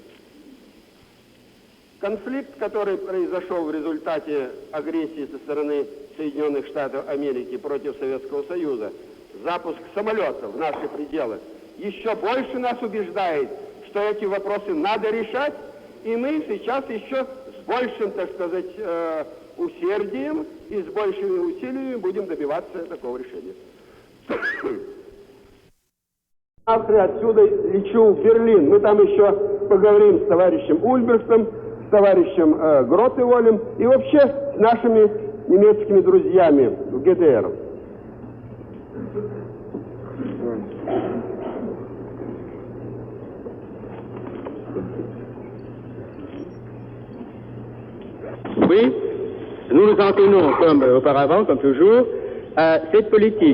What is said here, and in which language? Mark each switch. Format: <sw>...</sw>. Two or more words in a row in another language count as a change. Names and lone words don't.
<ru>Конфликт, который произошел в результате агрессии со стороны Соединенных Штатов Америки против Советского Союза, запуск самолетов в наши пределы, еще больше нас убеждает, что эти вопросы надо решать, и мы сейчас еще с большим, так сказать, усердием и с большими усилиями будем добиваться такого решения. Завтра отсюда лечу в Берлин. Мы там еще поговорим с товарищем Ульберстом, с товарищем Гротеволем и вообще с нашими немецкими друзьями в ГДР.</ru> <fr>Oui, nous nous en tenons comme auparavant, comme toujours, à cette politique.</fr>